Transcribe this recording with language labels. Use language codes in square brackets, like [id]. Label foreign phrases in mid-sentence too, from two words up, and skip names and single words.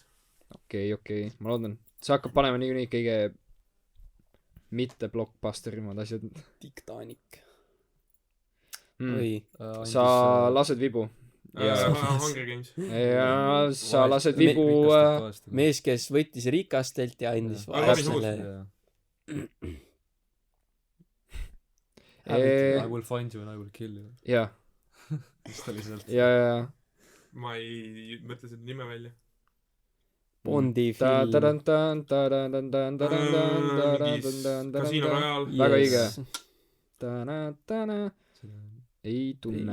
[et] okei ma loodan see hakkab panema niikuinii kõige mitte blockbusterimad asjad Titanic . mm. oi . sa lased vibu Hunger Games . ja sa lased vibu mees , kes võttis rikastelt ja andis Aga Robin vaestele . [en] I will find you and I will kill you . [et] jah , mis ta oli sealt . ja ma ei mõtle seda nime välja . Bondi film . Casino Royale . Väga õige. ei tunne .